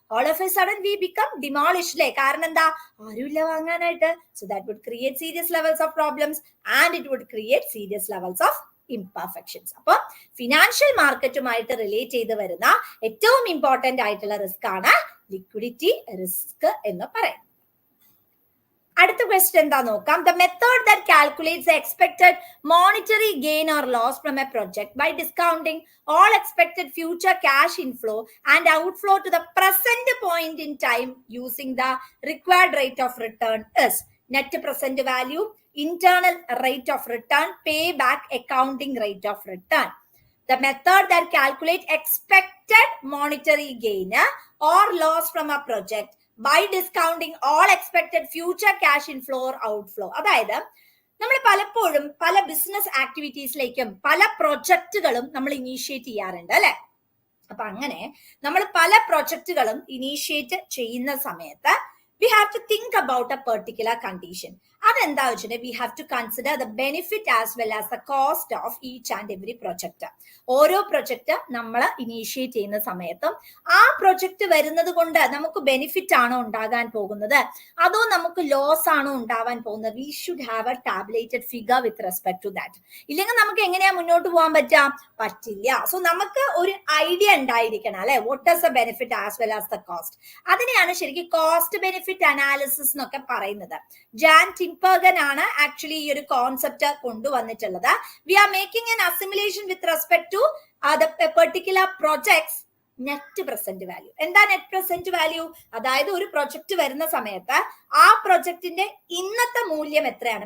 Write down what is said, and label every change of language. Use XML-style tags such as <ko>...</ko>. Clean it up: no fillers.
<en>All of a sudden we become demolished.</en> <ml>കാരണം എന്താ? ആരുമില്ല വാങ്ങാനായിട്ട്.</ml> <en>So that would create serious levels of problems and it would create serious levels of imperfections.</en> <ml>അപ്പൊ financial മാർക്കറ്റുമായിട്ട് relate ചെയ്ത് വരുന്ന ഏറ്റവും important ആയിട്ടുള്ള റിസ്ക് ആണ് ലിക്വിഡിറ്റി റിസ്ക് എന്ന് പറയുന്നത്. അടുത്ത ക്വസ്റ്റ്യൻ എന്താ നോക്കാം.</ml> <en>The method that calculates the expected monetary gain or loss from a project by discounting all expected future cash inflow and outflow to the present point in time using the required rate of return is net present value, internal rate of return, payback accounting rate of return. The method that calculates expected monetary gain or loss from a project by discounting all expected future cash inflow or outflow.</en> <ml>അതായത് നമ്മൾ പലപ്പോഴും പല business ആക്ടിവിറ്റീസിലേക്കും പല പ്രൊജക്റ്റുകളും നമ്മൾ initiate ചെയ്യാറുണ്ട് അല്ലെ. അപ്പൊ അങ്ങനെ നമ്മൾ പല പ്രൊജക്റ്റുകളും ഇനീഷ്യേറ്റ് ചെയ്യുന്ന സമയത്ത്</ml> <en>we have to think about a particular condition.</en> <ml>അതെന്താ വെച്ചിട്ടുണ്ടെങ്കിൽ</ml> <en>we have to consider the benefit as well as the cost of each and every project.</en> <ml>ഓരോ പ്രൊജക്ട് നമ്മൾ ഇനീഷ്യേറ്റ് ചെയ്യുന്ന സമയത്തും ആ പ്രൊജക്ട് വരുന്നത് കൊണ്ട് നമുക്ക് ബെനിഫിറ്റ് ആണോ ഉണ്ടാകാൻ പോകുന്നത്, അതോ നമുക്ക് ലോസ് ആണോ ഉണ്ടാവാൻ പോകുന്നത്.</ml> <en>we should have a tabulated figure with respect to that.</en> <ml>ഇല്ലെങ്കിൽ നമുക്ക് എങ്ങനെയാ മുന്നോട്ട് പോകാൻ പറ്റില്ല. സോ നമുക്ക് ഒരു ഐഡിയ ഉണ്ടായിരിക്കണം അല്ലെ,</ml> <en>what is the benefit as well as the cost.</en> <ml>അതിനെയാണ് ശരിക്കും കോസ്റ്റ് ബെനിഫിറ്റ് അനാലിസിസ് എന്നൊക്കെ പറയുന്നത്. ജാൻ ടിംപർഗൻ ആണ് ആക്ച്വലി ഈ ഒരു കോൺസെപ്റ്റ് കൊണ്ടുവന്നിട്ടുള്ളത്.</ml> <en>we are making an assimilation with respect to the particular projects</en> <ml>net present value. എന്താ നെറ്റ് പ്രസന്റ് വാല്യൂ? അതായത് ഒരു പ്രൊജക്ട് വരുന്ന സമയത്ത് ആ പ്രൊജക്ടിന്റെ ഇന്നത്തെ മൂല്യം എത്രയാണ്.</ml>